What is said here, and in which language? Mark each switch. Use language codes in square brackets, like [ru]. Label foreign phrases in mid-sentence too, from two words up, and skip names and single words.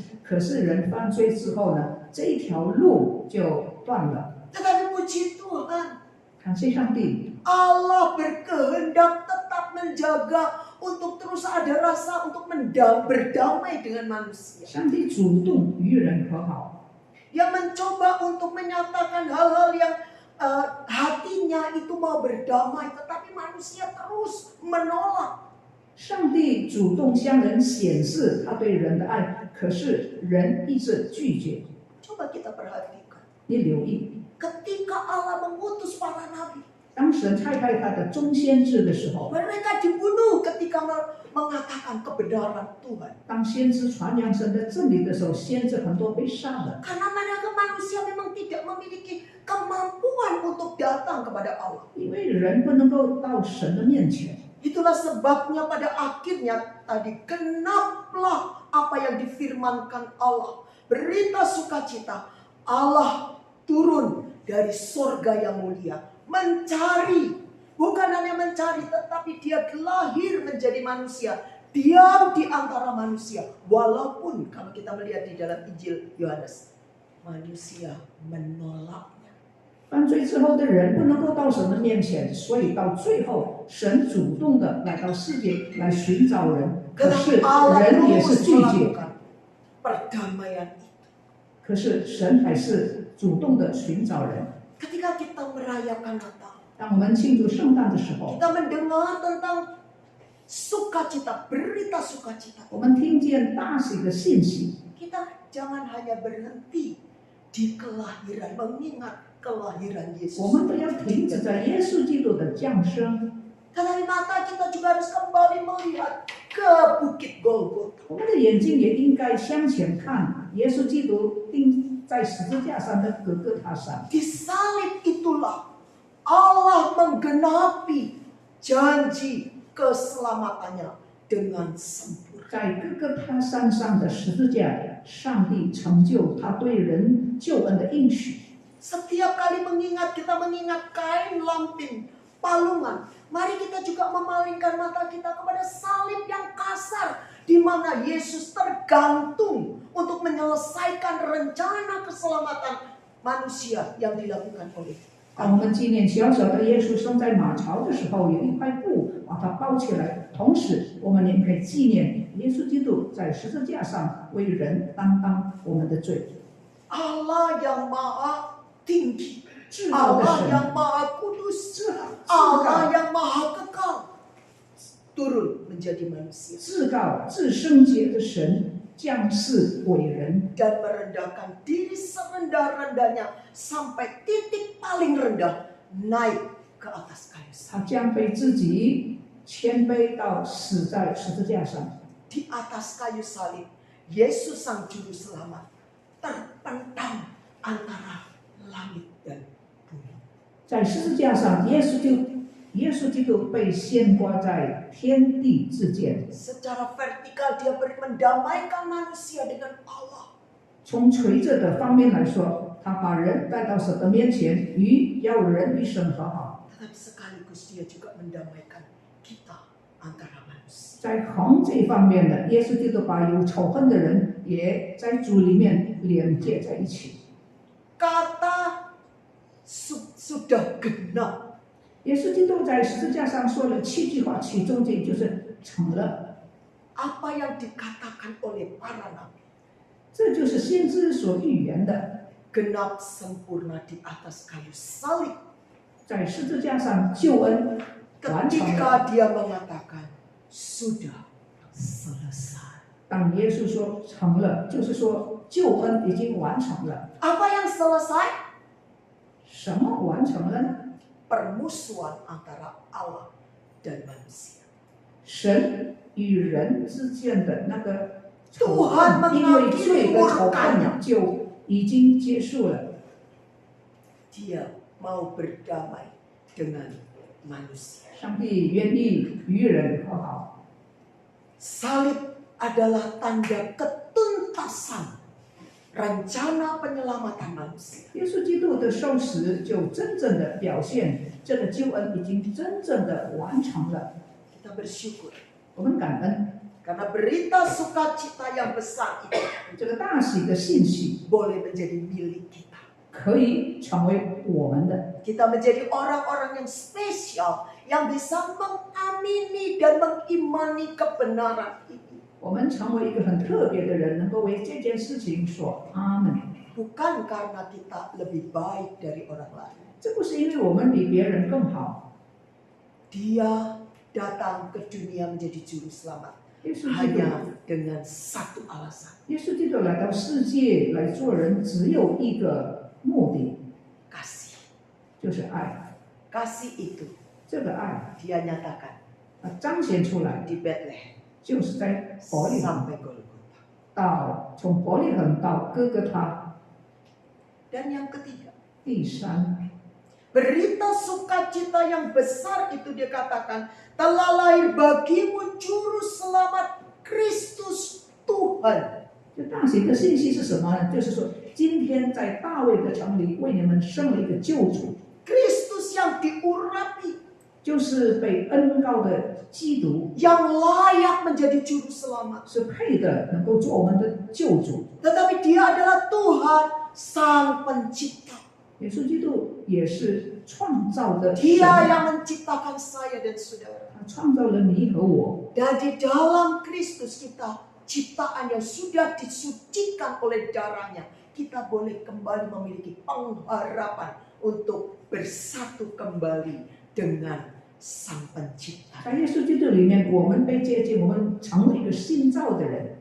[zh] 可是人犯罪之后呢，这一条路就断了。 [id] Tetapi puji Tuhan, [zh] 感谢上帝， [id] Allah berkehendak tetap menjaga untuk terus ada rasa untuk berdamai dengan manusia. [zh] 上帝主动与人和好， [id] Yang mencoba untuk menyatakan hal-hal yang hatinya itu mau berdamai, tetapi manusia terus menolak. [zh] 上帝主动向人显示他对人的爱，可是人一直拒绝。 [id] Coba kita perhatikan. [zh] 你留意， [id] Ketika Allah mengutus para nabi, [zh] 当神差派他的众先知的时候， [id] mereka dibunuh ketika mengatakan kebenaran Tuhan. [zh] 当先知传扬神的真理的时候，先知很多被杀的。 [id] Karena mereka manusia memang tidak memiliki kemampuan untuk datang kepada Allah. [zh] 因为人不能够到神的面前， [id] Itulah sebabnya pada akhirnya tadi genaplah apa yang difirmankan Allah. Berita sukacita, Allah turun dari sorga yang mulia. Mencari, bukan hanya mencari, tetapi dia lahir menjadi manusia. Diam di antara manusia. Walaupun kalau kita melihat di dalam Injil Yohanes, manusia menolaknya. [zh] 犯罪之后的人不能够到神的面前，所以到最后，神主动的来到世界来寻找人，可是 [id] Tetapi Allah [zh] 人也是 [id] terus [zh] 拒绝， [id] melakukan perdamaian itu. [zh] 可是神还是主动的寻找人。 [id] Ketika kita merayakan Natal, [zh] 当我们庆祝圣诞的时候， [id] kita mendengar tentang sukacita, berita sukacita. [zh] 我们听见大喜的信息， [id] Kita jangan hanya berhenti di kelahiran, mengingat kelahiran [zh] 我 [id] Yesus. [zh] 们不要停止在耶稣基督的降生， [id] Tetapi mata kita juga harus kembali melihat ke Bukit Golgota. [zh] 我们的眼睛也应该向前看，耶稣基督钉在十字架上的哥哥他山。 [id] Di salib itulah Allah menggenapi janji keselamatannya dengan sempurna. [zh] 在哥哥他山上的十字架，上帝成就他对人救恩的应许。 [id] Setiap kali mengingat, kita mengingat kain lampin, palungan. Mari kita juga memalingkan mata kita kepada salib yang kasar, di mana Yesus tergantung untuk menyelesaikan rencana keselamatan manusia yang dilakukan oleh [zh] 当我们纪念小小的耶稣生在马槽的时候，有一块布把它包起来，同时我们也可以纪念耶稣基督在十字架上为人担当我们的罪。 [id] Allah yang maha tinggi, [zh] 至高的 [id] Allah [zh] 神， [id] yang maha kudus, [zh] 至 [id] Allah [zh] 高 [id] yang maha kekal, turun menjadi manusia [zh] 至高至圣洁的神降世为人， [id] dan merendahkan diri serendah-rendahnya sampai titik paling rendah, naik ke atas kayu salib. [zh] 他将被自己谦卑到死在十字架上。 [id] Di atas kayu salib, Yesus sang juru selamat terpentang antara langit dan bumi. [zh] 在十字架上，耶稣基督被牵挂在天地之间。 [id] Secara vertikal dia mendamaikan manusia dengan Allah. [zh] 从垂着的方面来说，他把人带到神的面前，要人与神和好。 [id] Tetapi sekaligus dia juga mendamaikan kita antara manusia. [zh] 在横这一方面呢，耶稣基督把有仇恨的人也在主里面连接在一起。 [id] Kata sudah genap. [zh] 耶稣基督在十字架上说了7句话，其中这就是成了。 [id] Apa yang dikatakan oleh para nabi. [zh] 这就是先知所预言的， [id] Genap sempurna di atas kayu salib. [zh] 在十字架上救恩完成了。 [id] Ketika dia mengatakan sudah selesai. [zh] 当耶稣说成了，就是说救恩已经完成了。 [id] Apa yang selesai? [zh] 什么完成了呢？ [id] Permusuhan antara Allah dan manusia. [zh] 神与人之间的那个仇 [id] Tuhan [zh] 恨，因为罪 [id] mengakhiri [zh] 的仇 [id] murkanya. [zh] 恨就已经结束了。 [id] Dia mau berdamai dengan manusia. [zh] 上帝愿意与人和好。 [id] Salib adalah tanda ketuntasan rencana penyelamatan manusia. [zh] 耶稣基督的受死就真正的表现，这个救恩已经真正的完成了。 [id] Kita bersyukur [zh] 我们感恩 [id] karena berita sukacita yang besar itu [zh] 这个大喜的信息 [id] boleh menjadi milik kita. [zh] 可以成为我们的。 [id] Kita menjadi orang-orang yang spesial yang bisa mengamini dan mengimani kebenaran ini. [zh] 我们成为一个很特别的人，能够为这件事情说阿门。 [id] Bukan karena kita lebih baik dari orang lain. [zh] 这不是因为我们比别人更好， [id] Dia datang ke dunia menjadi juru selamat [zh] 耶稣基督， [id] hanya dengan satu alasan, [zh] 耶稣基督来到世界来做人，只有一个目的， [id] kasih. [zh] 就是爱。 [id] Kasih itu [zh] 这个爱 [id] dia nyatakan [zh] 彰显出来， [id] di Bethlehem [zh] 就是在伯利恒 [id] sampai Golgota. [zh] 到从伯利恒到哥哥他。 [id] Dan yang ketiga, [zh] 第三， [id] berita sukacita yang besar itu dia katakan telah lahir bagimu juru selamat Kristus Tuhan. [zh] 这大喜的信息是什么呢？就是说，今天在大卫的城里为你们生了一个救主， [id] Kristus yang diurapi, [zh] 就是被恩膏的基督， [id] yang layak menjadi juru selamat. [zh] 是配的，能够做我们的救主。 [id] Tetapi dia adalah Tuhan Sang Pencipta. [zh] 耶稣基督也是创造的神， [id] Dia yang menciptakan saya dan saudara. [zh] 他创造了你和我。 [id] Dan di dalam Kristus kita, ciptaan yang sudah disucikan oleh darahnya, kita boleh kembali memiliki pengharapan untuk bersatu kembali dengan Sang Pencipta. [zh] 在耶稣基督里面，我们被接近，我们成为一个新造的人。